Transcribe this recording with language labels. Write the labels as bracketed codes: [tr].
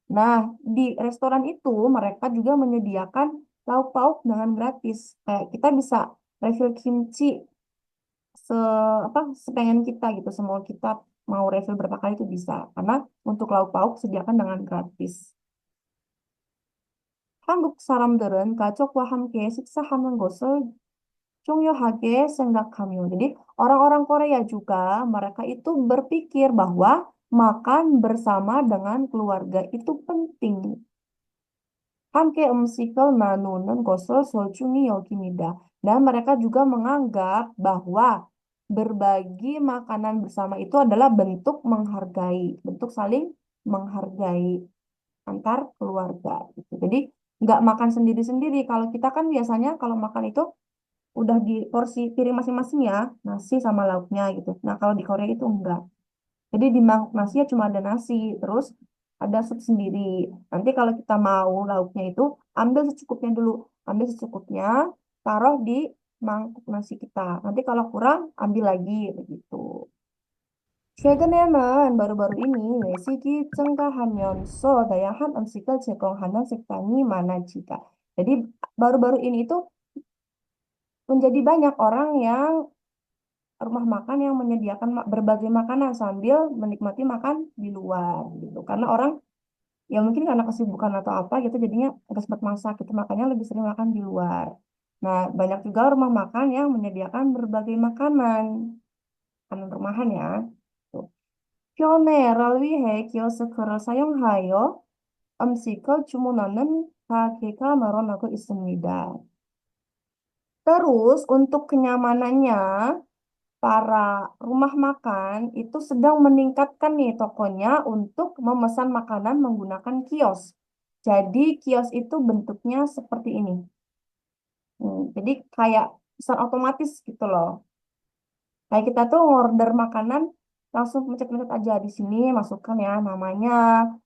[id] Nah, di restoran itu mereka juga menyediakan lauk pauk dengan gratis. Kayak kita bisa refill kimchi se sepengen kita gitu. Semua kita mau refill berapa kali itu bisa. Karena untuk lauk pauk sediakan dengan gratis. [ko] 한국 사람들은 가족과 함께 식사하는 것을 중요하게 생각하며. [id] Jadi orang-orang Korea juga mereka itu berpikir bahwa makan bersama dengan keluarga itu penting. [ko] 함께 음식을 나누는 것을 소중히 여깁니다. [id] Dan mereka juga menganggap bahwa berbagi makanan bersama itu adalah bentuk menghargai, bentuk saling menghargai antar keluarga. Gitu. Jadi nggak makan sendiri-sendiri. Kalau kita kan biasanya kalau makan itu udah di porsi piring masing-masing ya, nasi sama lauknya gitu. Nah, kalau di Korea itu enggak. Jadi di mangkuk nasi ya cuma ada nasi, terus ada sup sendiri. Nanti kalau kita mau lauknya itu ambil secukupnya dulu, ambil secukupnya, taruh di mangkuk nasi kita. Nanti kalau kurang ambil lagi begitu. [ko] 최근에는 바로 ini 외식이 증가하면서 다양한 음식을 제공하는 식당이 많아지다. [id] Jadi baru-baru ini itu menjadi banyak orang yang rumah makan yang menyediakan berbagai makanan sambil menikmati makan di luar gitu. Karena orang ya mungkin karena kesibukan atau apa gitu jadinya nggak sempat masak gitu makanya lebih sering makan di luar. Nah, banyak juga rumah makan yang menyediakan berbagai makanan rumahan ya. Tuh. [ko] 편의를 위해 키오스크를 사용하여 음식을 주문하는 가게가 늘어나고 있습니다. [id] Terus untuk kenyamanannya, para rumah makan itu sedang meningkatkan nih tokonya untuk memesan makanan menggunakan kios. Jadi kios itu bentuknya seperti ini. Jadi kayak pesan otomatis gitu loh. Kayak kita tuh order makanan langsung mencet-mencet aja di sini masukkan ya namanya.